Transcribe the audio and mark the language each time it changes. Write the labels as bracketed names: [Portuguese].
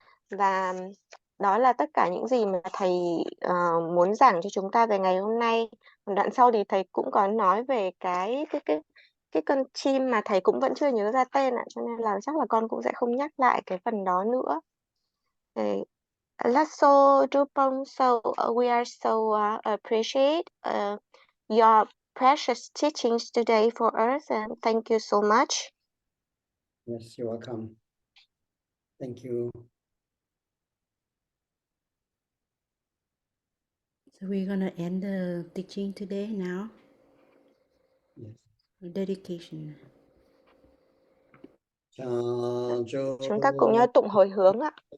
[Vietnamese] Và đó là tất cả những gì mà thầy muốn giảng cho chúng ta về ngày hôm nay. Đoạn sau thì thầy cũng có nói về cái con chim mà thầy cũng vẫn chưa nhớ ra tên ạ, cho nên là chắc là con cũng sẽ không nhắc lại cái phần đó nữa. [English] That's so Drupon, so we are so appreciate your precious teachings today for us, and thank you so much. Yes, you're welcome. Thank you. So we're gonna end the teaching today now. Yes. Dedication. [Vietnamese] Chúng ta cùng nhau tụng hồi hướng ạ.